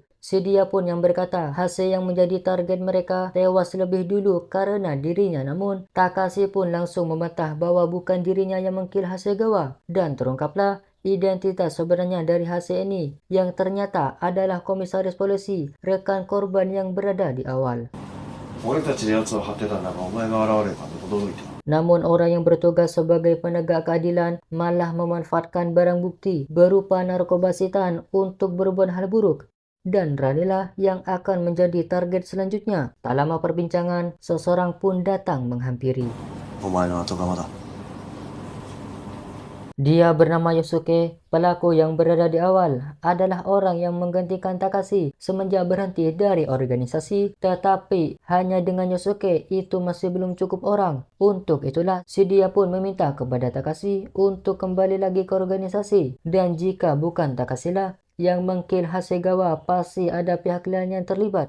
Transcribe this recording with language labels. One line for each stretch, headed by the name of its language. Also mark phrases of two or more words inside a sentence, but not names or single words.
Indonesian: Si dia pun yang berkata Hase yang menjadi target mereka tewas lebih dulu karena dirinya, namun Takashi pun langsung membantah bahwa bukan dirinya yang mengkill Hasegawa. Dan terungkaplah identitas sebenarnya dari Hase ini yang ternyata adalah komisaris polisi, rekan korban yang berada di awal.
Japanese: 俺たちで奴を張ってたんだがお前が現れたんで驚いた。
Indonesian: Namun orang yang bertugas sebagai penegak keadilan malah memanfaatkan barang bukti berupa narkoba setan untuk berbuat hal buruk. Dan Ranilah yang akan menjadi target selanjutnya. Tak lama perbincangan, seseorang pun datang menghampiri.
Japanese: お前の後釜だ。
Indonesian: Dia bernama Yosuke, pelaku yang berada di awal, adalah orang yang menggantikan Takashi semenjak berhenti dari organisasi, tetapi hanya dengan Yosuke itu masih belum cukup orang. Untuk itulah, si dia pun meminta kepada Takashi untuk kembali lagi ke organisasi, dan jika bukan Takashi lah yang mengkill Hasegawa, pasti ada pihak lain yang terlibat.